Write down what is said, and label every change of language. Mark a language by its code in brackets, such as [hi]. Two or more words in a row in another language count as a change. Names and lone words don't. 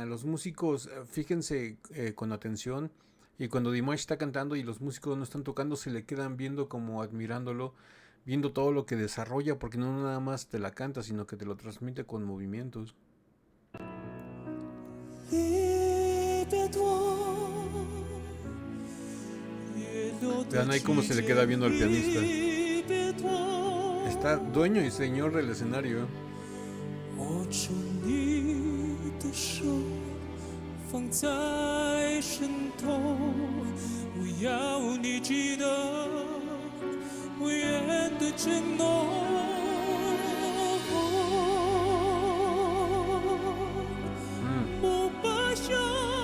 [es] Los músicos, fíjense con atención. Y cuando Dimash está cantando y los músicos no están tocando, se le quedan viendo como admirándolo, viendo todo lo que desarrolla, porque no nada más te la canta, sino que te lo transmite con movimientos. Vean ahí cómo se le queda viendo al pianista. Está dueño y señor del escenario. [zh] 放在身头，我要你记得我愿的承诺。不把相